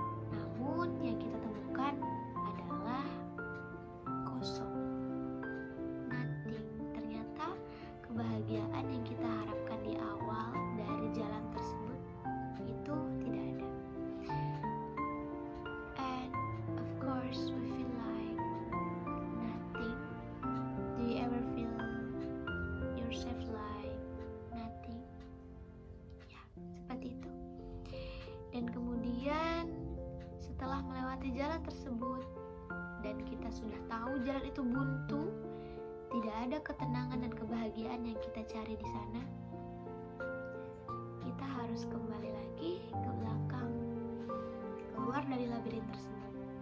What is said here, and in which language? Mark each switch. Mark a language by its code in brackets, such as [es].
[id] Namun yang kita temukan adalah kosong, [en] nothing. [id] Ternyata kebahagiaan yang kita harapkan di awal dari jalan tersebut itu tidak ada. [en] And of course we feel like nothing. Do you ever feel yourself like nothing? [id] Ya, seperti itu. Dan kemudian setelah melewati jalan tersebut dan kita sudah tahu jalan itu buntu, tidak ada ketenangan dan kebahagiaan yang kita cari di sana, kita harus kembali lagi ke belakang, keluar dari labirin tersebut.